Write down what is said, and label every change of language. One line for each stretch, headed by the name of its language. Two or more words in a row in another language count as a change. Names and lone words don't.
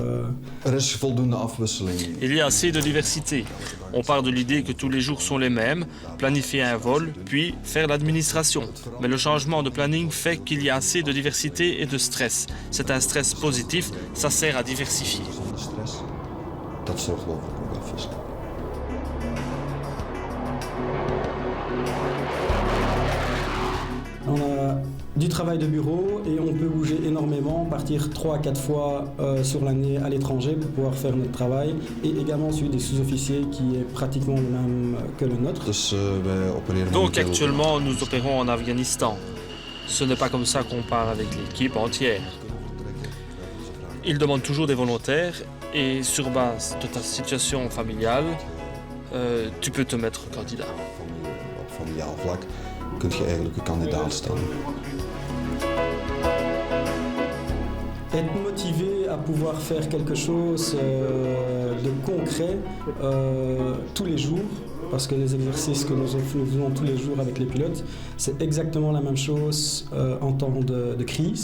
French: Il y a assez de diversité. On part de l'idée que tous les jours sont les mêmes, planifier un vol, puis faire l'administration. Mais le changement de planning fait qu'il y a assez de diversité et de stress. C'est un stress positif, ça sert à diversifier.
Dutch: Dat zorgt wel voor een afwisseling.
French: On a du travail de bureau et on peut bouger énormément, partir 3 à 4 fois sur l'année à l'étranger pour pouvoir faire notre travail. Et également celui des sous-officiers qui est pratiquement le même que le nôtre. Donc actuellement nous opérons en Afghanistan. Ce n'est pas comme ça qu'on part avec l'équipe entière. Ils demandent toujours des volontaires. Et sur base de ta situation familiale, tu peux te mettre candidat.
Dutch: Op familiaal vlak kun je eigenlijk een kandidaat staan.
French: Être motivé à pouvoir faire quelque chose de concret tous les jours, parce que les exercices que nous faisons tous les jours avec les pilotes, c'est exactement la même chose en temps de crise.